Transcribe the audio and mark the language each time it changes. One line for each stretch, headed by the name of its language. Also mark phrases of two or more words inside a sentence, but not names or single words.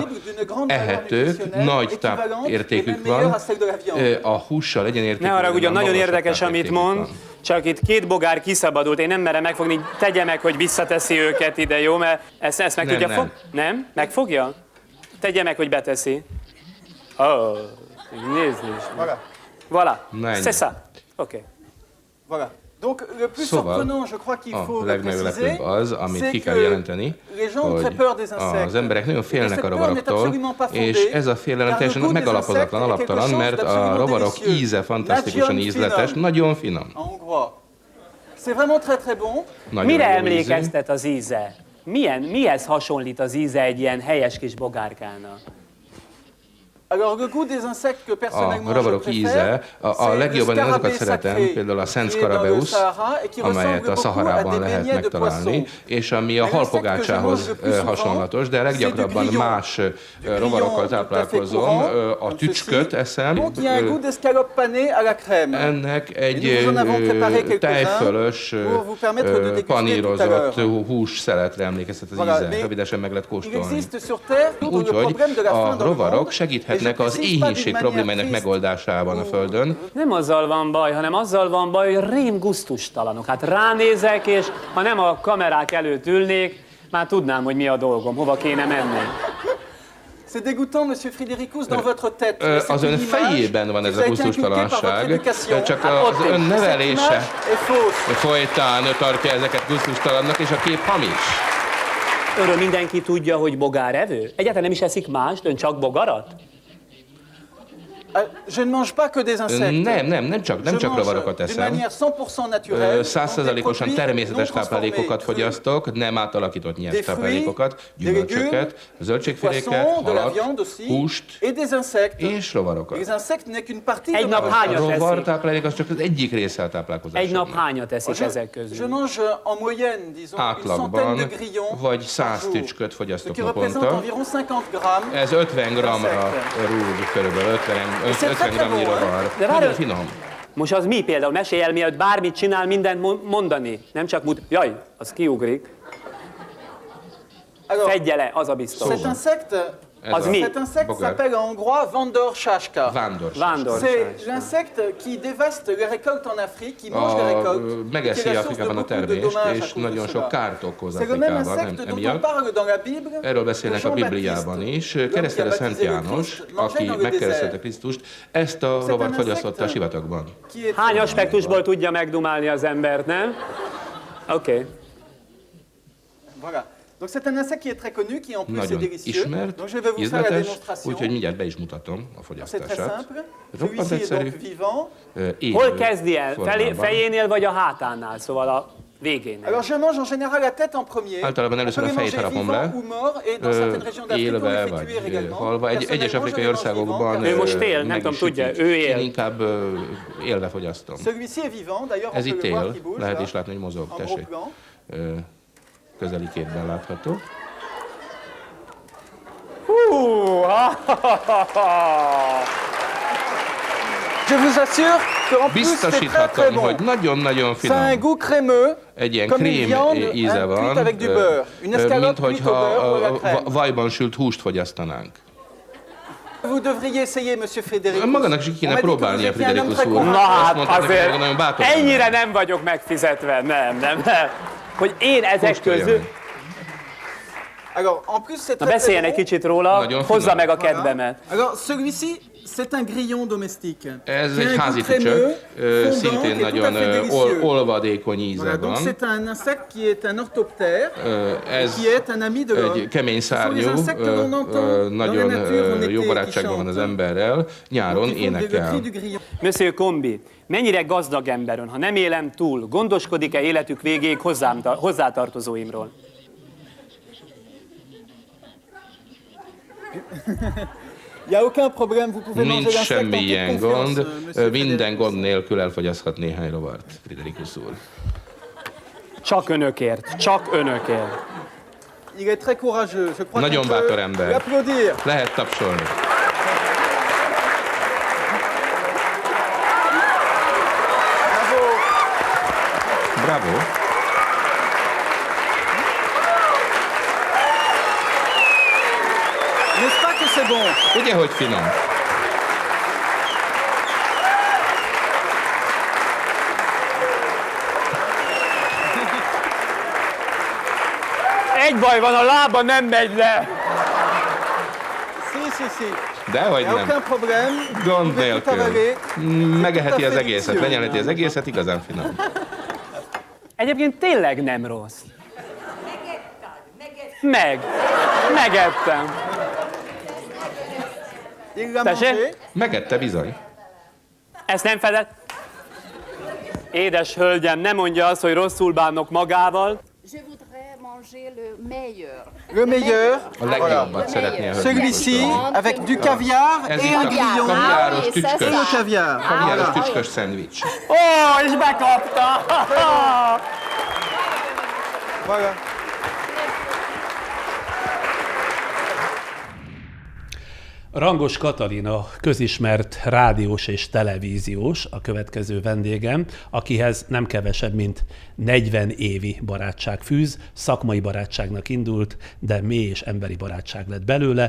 Hungarian: Ehetők, nagy tápértékük van, a hússal egyenértékű. Ne haragudjon, nagyon érdekes, amit mond, van. csak itt 2 bogár kiszabadult, én nem merem megfogni, tegye meg, hogy visszateszi őket ide, jó? Mert ezt meg tudja nem. Nem? Megfogja? Tegye meg, hogy beteszi. Nézni is.
French: Voilà. C'est ça. Oké. Voilà. Donc, le plus
Hungarian: Szóval
French: surprenant, je crois qu'il
Hungarian: a
French: faut
Hungarian: legmeglepőbb
French: préciser,
Hungarian: az, amit ki
French: c'est
Hungarian: kell
French: que
Hungarian: jelenteni,
French: les gens ont très
Hungarian: hogy
French: peur des insectes.
Hungarian: az emberek nagyon
French: Et
Hungarian: félnek
French: cette
Hungarian: a
French: peur n'est
Hungarian: rovaroktól,
French: absolument pas fondée,
Hungarian: és ez a félelem
French: car le
Hungarian: teljesen
French: goût des
Hungarian: megalapozatlan,
French: insectes est quelque
Hungarian: alaptalan,
French: chose
Hungarian: mert a
French: d'absolument
Hungarian: rovarok
French: délicieux.
Hungarian: íze fantasztikusan Nagium ízletes, finum. nagyon finom.
French: En hongrois. C'est vraiment très très bon.
Hungarian: Nagyon Mire jó ízű. emlékeztet az íze? Mihez hasonlít az íze egy ilyen helyes kis bogárkának?
French: Alors, le goût des insectes que
Hungarian: A
French: personnellement je
Hungarian: rovarok
French: préfère,
Hungarian: íze, a
French: c'est le
Hungarian: legjobban én azokat
French: scarabée
Hungarian: szeretem,
French: sacré,
Hungarian: például a Szent
French: qui est dans le
Hungarian: Scarabäus,
French: Sahara et qui
Hungarian: amelyet
French: ressemble
Hungarian: a
French: beaucoup à
Hungarian: Szaharában
French: des
Hungarian: lehet
French: beignets de
Hungarian: megtalálni,
French: poisson.
Hungarian: és ami a
French: Mais
Hungarian: halpogácsához
French: l'insecte que je mange le plus
Hungarian: hasonlatos, de leggyakrabban
French: c'est du grillon.
Hungarian: más rovarokkal táplálkozom, a
French: comme
Hungarian: tücsköt
French: ceci.
Hungarian: eszem,
French: Donc, il y a un goût d'escalope panée à la crème.
Hungarian: ennek egy
French: Et nous en avons préparé quelques-uns
Hungarian: tejfölös,
French: pour vous permettre de déguster
Hungarian: panírozott
French: tout à l'heure.
Hungarian: hússzeletre emlékeztet az
French: Voilà,
Hungarian: íze.
French: mais
Hungarian: Rövidesen meg lehet
French: Il
Hungarian: kóstolni.
French: existe sur Terre le
Hungarian: Úgyhogy
French: problème de la faim
Hungarian: a
French: dans le
Hungarian: rovarok
French: monde.
Hungarian: segíthetnek
French: Et je
Hungarian: az
French: précise pas
Hungarian: éhínség
French: d'une
Hungarian: problémáinak
French: manière triste.
Hungarian: megoldásában a Földön. Nem azzal van baj, hanem azzal van baj, hogy rém gusztustalanok. Hát ránézek, és ha nem a kamerák előtt ülnék, már tudnám, hogy mi a dolgom, hova kéne menni.
French: C'est dégoûtant, Monsieur Frédéricus, dans votre tête. Mais c'est
Hungarian: Az
French: une
Hungarian: ön
French: image
Hungarian: fejében van
French: qui
Hungarian: ez
French: vous
Hungarian: a
French: a été inculquée par votre
Hungarian: gusztustalanság,
French: éducation.
Hungarian: csak Hát az ott ön
French: Cette
Hungarian: nevelése
French: image est fausse.
Hungarian: folytán tartja ezeket gusztustalannak, és a kép hamis. Öröm, mindenki tudja, hogy bogárevő? Egyáltalán nem is eszik mást, ön csak bogarat?
French: Je ne mange pas que des insectes.
Hungarian: Nem csak
French: Je mange
Hungarian: rovarokat
French: d'une
Hungarian: eszem.
French: manière 100% naturelle.
Hungarian: 100%-osan természetes
French: non
Hungarian: táplálékokat
French: transformés,
Hungarian: fogyasztok, nem átalakított nyert
French: Des
Hungarian: táplálékokat,
French: fruits, des
Hungarian: gyümölcsöket, zöldségféléket,
French: poissons, de la
Hungarian: halat,
French: viande aussi,
Hungarian: húst
French: et des insectes.
Hungarian: és rovarokat.
French: Les insectes n'est qu'une partie
Hungarian: Egy
French: de
Hungarian: nap ma hányat A eszik? rovartáplálék az csak az egyik része a táplálkozásnak. Egy nap hányat eszik ezek
French: Je
Hungarian: közül?
French: mange en moyenne, disons, une centaine
Hungarian: Átlagban
French: de grillons
Hungarian: vagy
French: par
Hungarian: 100
French: jour,
Hungarian: tücsköt
French: ce
Hungarian: fogyasztok
French: qui représente
Hungarian: naponta.
French: environ 50 grammes.
Hungarian: Ez 50 g-ra rúg körülbelül, 50 g-nyi rovar. De várj- Nagyon finom. Most az mi például? Mesélj el, mielőtt bármit csinál, mindent mondani. Nem csak jaj, az kiugrik.
French: Alors,
Hungarian: Fedje le, az a biztos.
French: cet insecte,
Hungarian: Az mi?
French: cet insecte
Hungarian: Bogár.
French: s'appelle en hongrois Vándorsáska.
Hungarian: Vándor. Vándor.
French: C'est l'insecte qui dévaste les récoltes en Afrique, qui mange les récoltes, et qui
Hungarian: Megeszi
French: est la source de
Hungarian: Afrikában a
French: beaucoup de
Hungarian: termést,
French: dommages à
Hungarian: és
French: cause de
Hungarian: nagyon sok
French: cela.
Hungarian: kárt okoz
French: C'est le même
Hungarian: Afrikában
French: insecte dont on
Hungarian: emiatt.
French: parle dans la Bible.
Hungarian: Erről beszélnek a
French: Jean-Baptiste,
Hungarian: Bibliában is.
French: l'homme qui a
Hungarian: Keresztelő Szent
French: baptisé le
Hungarian: János,
French: Christ, mangeait
Hungarian: aki
French: dans le
Hungarian: megkeresztelte
French: désert.
Hungarian: Krisztust, ezt a rovart fogyasztotta a sivatagban.
French: Qui est
Hungarian: Hány aspektusból tudja megdumálni az embert, nem? Oké.
French: Voilà. Donc c'est un insecte qui est très connu, qui en plus est
Hungarian: Nagyon
French: délicieux.
Hungarian: ismert,
French: Donc je vais vous faire la
Hungarian: ízletes,
French: démonstration.
Hungarian: úgyhogy mindjárt be is mutatom a
French: C'est très
Hungarian: fogyasztását.
French: simple.
Hungarian: Roppant
French: Celui-ci est
Hungarian: egyszerű.
French: donc vivant.
Hungarian: Élő Hol kezdi el? formában. Fejénél vagy a hátánál? Szóval a végénél.
French: Alors je mange en général la tête en premier.
Hungarian: Általában
French: On
Hungarian: először
French: peut
Hungarian: a
French: les
Hungarian: fejét
French: manger
Hungarian: harapom
French: vivant
Hungarian: le,
French: ou mort, et dans certaines régions d'Afrique on
Hungarian: élve
French: les fait
Hungarian: vagy
French: cuire également.
Hungarian: halva. Egyes
French: Personnellement,
Hungarian: afrikai
French: je les mange
Hungarian: országokban
French: vivants,
Hungarian: Ő most él, nem meg tudom, is tudja, sütik. ő él. Én inkább élve fogyasztom.
French: Celui-ci est vivant, d'ailleurs on
Hungarian: Ez
French: peut
Hungarian: itt
French: le voir
Hungarian: él,
French: qui bouge
Hungarian: lehet
French: là,
Hungarian: is látni, hogy mozog,
French: en gros
Hungarian: tessék.
French: plan.
Hungarian: Közeli képben látható.
French: Je vous assure qu'en plus c'est très très
Hungarian: Biztosíthatom,
French: bon.
Hungarian: hogy nagyon-nagyon
French: Ça a un
Hungarian: finom.
French: goût crémeux,
Hungarian: Egy ilyen
French: comme une
Hungarian: krém viande íze
French: cuite
Hungarian: van,
French: avec du beurre. Une escalope
Hungarian: mint
French: cuite au beurre ou à la
Hungarian: hogyha
French: crème.
Hungarian: vajban sült húst fogyasztanánk.
French: Vous devriez essayer, Monsieur Frédéric.
Hungarian: Magának is ki kéne próbálnia, Friderikus úr. Na Azt hát mondta nekem, azért hogy nagyon bátor. ennyire nem vagyok megfizetve, nem. Hogy én ezek Kóstolja közül... meg.
French: Alors, en plus c'est
Hungarian: Na
French: très
Hungarian: beszéljen
French: très
Hungarian: egy
French: bon.
Hungarian: kicsit róla, Nagyon hozza finom. meg a
French: Voilà.
Hungarian: kedvemet.
French: Alors, celui-ci, c'est un grillon domestique.
Hungarian: Ez
French: Qui a
Hungarian: egy
French: un
Hungarian: házi
French: goût crémeux,
Hungarian: tücsök,
French: fondant,
Hungarian: szintén
French: qui est tout à
Hungarian: nagyon
French: fait délicieux.
Hungarian: olvadékony íze
French: Voilà, donc
Hungarian: van.
French: c'est un insecte qui est un orthoptère,
Hungarian: Ez
French: qui est un ami de l'homme.
Hungarian: egy kemény
French: Ce sont les
Hungarian: szárnyú,
French: insectes que l'on entend dans la
Hungarian: nagyon
French: nature en
Hungarian: jó
French: été
Hungarian: barátságban
French: qui
Hungarian: van az
French: chantent.
Hungarian: emberrel, nyáron
French: Qui font le
Hungarian: énekel.
French: cri du grillon.
Hungarian: Monsieur Combi, mennyire gazdag emberön, ha nem élem túl, gondoskodik-e életük végéig hozzátartozóimról?
French: Il n'y a aucun problème, vous pouvez manger
Hungarian: Nincs
French: l'insecte en
Hungarian: semmi
French: toute
Hungarian: ilyen
French: confiance,
Hungarian: gond,
French: Monsieur
Hungarian: minden
French: Frédéric.
Hungarian: gond nélkül elfogyaszthat néhány rovart, Friderikus úr. Csak önökért, csak önökért.
French: Il est très courageux, je crois
Hungarian: Nagyon
French: qu'on
Hungarian: bátor
French: peut
Hungarian: ember.
French: l'applaudir.
Hungarian: Lehet tapsolni.
French: Bravo. N'est-ce pas que c'est bon?
Hungarian: Ugye, hogy finom? Egy baj van, a lába nem megy le.
French: Si.
Hungarian: Dehogy
French: Il n'y a
Hungarian: nem.
French: aucun problème.
Hungarian: Gond
French: Vous pouvez tout
Hungarian: nélkül.
French: avaler.
Hungarian: Megeheti az
French: Tout à fait
Hungarian: egészet,
French: délicieux.
Hungarian: lenyelheti az egészet, igazán finom. Egyébként tényleg nem rossz. Megettem. Il l'a Tessék? mangé. Megette bizony. Ezt nem fedett? Édes hölgyem, ne mondja azt, hogy rosszul bánok magával.
French: Je voudrais manger le meilleur. Le meilleur.
Hungarian: A legjobbat szeretné a hölgy
French: Celui-ci,
Hungarian: megkóstolni.
French: avec du caviar
Hungarian: Ez
French: et
Hungarian: itt
French: un
Hungarian: a
French: grillon.
Hungarian: kaviáros
French: Ah,
Hungarian: tücskös,
French: Et le caviar.
Hungarian: kaviáros
French: Voilà.
Hungarian: tücskös szendvics. Ó, és bekapta!
French: Voilà.
Hungarian: Rangos Katalina, közismert rádiós és televíziós, a következő vendégem, akihez nem kevesebb, mint 40 évi barátság fűz, szakmai barátságnak indult, de mély és emberi barátság lett belőle.